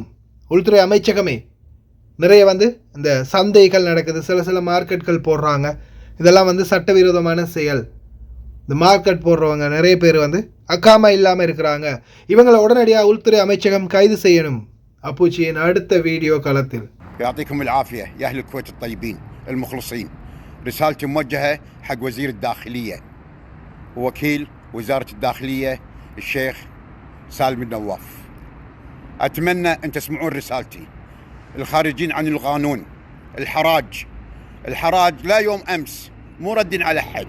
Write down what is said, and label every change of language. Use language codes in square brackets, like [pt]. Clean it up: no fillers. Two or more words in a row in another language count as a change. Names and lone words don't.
[ta] உள்துறை அமைச்சகமே நிறைய வந்து இந்த சந்தைகள் நடக்குது, சில மார்க்கெட்கள் போடுறாங்க. இதெல்லாம் வந்து சட்டவிரோதமான செயல். இந்த மார்க்கெட் போடுறவங்க நிறைய பேர் வந்து அக்காமா இல்லாமல் இருக்கிறாங்க. இவங்களை உடனடியாக உள்துறை அமைச்சகம் கைது செய்யணும். அப்புச்சியின் அடுத்த வீடியோ களத்தில். [ar] يعطيكم العافية يا أهل الكويت الطيبين المخلصين. رسالتي موجهة حق وزير الداخلية ووكيل وزارة الداخلية الشيخ سالم النواف. أتمنى أن تسمعون رسالتي. الخارجين عن القانون، الحراج لا يوم أمس، مو رد على حد.